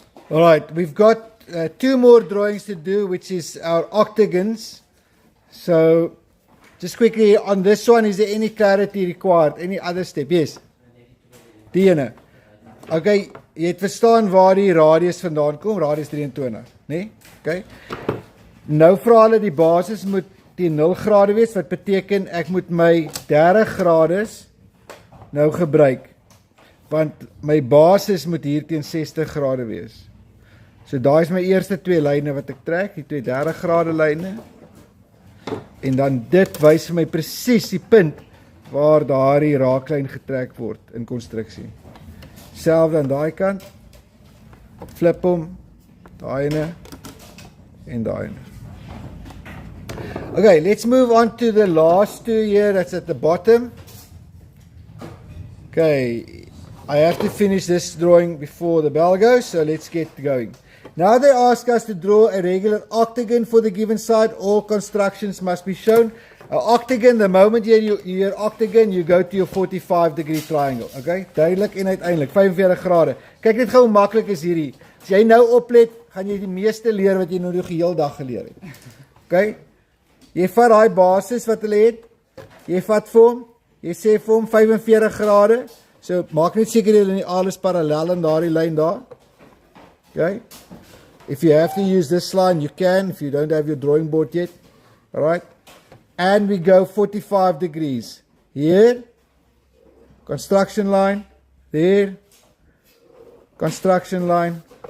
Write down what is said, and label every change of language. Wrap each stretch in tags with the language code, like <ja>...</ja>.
<en>Alright, we've got 2 more drawings to do, which is our octagons. So, just quickly, on this one, is there any clarity required? Any other step? Yes?</en> <af>Die ene. Okay, jy het verstaan waar die radius vandaan kom, radius 23, nee? Okay. Nou vra hulle die basis moet teen 0 grade wees, wat beteken ek moet my 30 grades nou gebruik, want my basis moet hier teen 60 grade wees. So daai is my eerste 2 lyne wat ek trek, die 2 30 grade lyne, en dan dit wys vir my presies die punt waar daardie raaklyn getrek word in konstruksie. Selfde aan daai kant, flip hom, daai ene en daai ene.</af> <en>Okay, let's move on to the last 2 here, that's at the bottom. Okay, I have to finish this drawing before the bell goes, so let's get going. Now they ask us to draw a regular octagon for the given side. All constructions must be shown. An octagon, the moment you hear octagon, you go to your 45-degree triangle.</en> <af>Okay, duidelik en uiteindelik, 45 grade. Kyk net gou hoe maklik is hierdie. As jy nou oplet, gaan jy die meeste leer wat jy nou die hele dag geleer het. Okay, jy vat daai basis wat hulle het, jy vat vir hom, jy sê vir hom 45 grade, so maak net seker jy nie alles parallel in daardie lyn daar.</af> <en>Okay, if you have to use this line, you can, if you don't have your drawing board yet. Alright, and we go 45 degrees. Here, construction line, there, construction line.</en>